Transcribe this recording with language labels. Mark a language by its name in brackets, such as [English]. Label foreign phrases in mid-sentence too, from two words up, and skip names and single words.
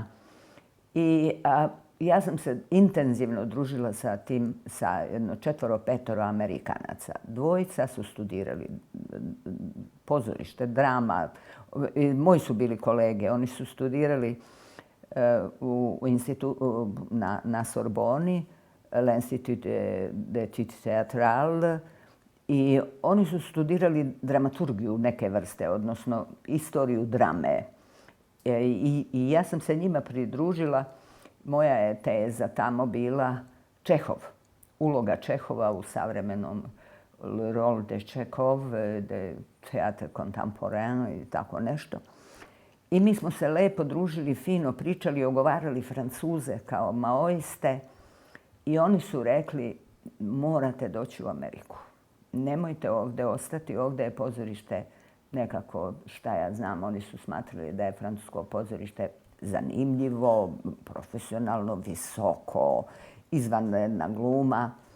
[Serbian] I ja sam se intenzivno družila sa jedno 4-5 Amerikanaca. 2 su studirali pozorište, drama. Moji su bili kolege. Oni su studirali na Sorboni, [French] l'Institut d'études théâtrales, [Serbian] i oni su studirali dramaturgiju neke vrste, odnosno istoriju drame. I ja sam se njima pridružila. Moja je teza tamo bila Čehov, uloga Čehova u savremenom [French] Le rôle de Čehov, de théâtre contemporain [Serbian] i tako nešto. I mi smo se lepo družili, fino pričali, ogovarali Francuze kao maoiste. I oni su rekli, morate doći u Ameriku. Nemojte ovdje ostati, ovdje je pozorište nekako, šta ja znam, oni su smatrali da je francusko pozorište zanimljivo, profesionalno, visoko, izvanredna gluma.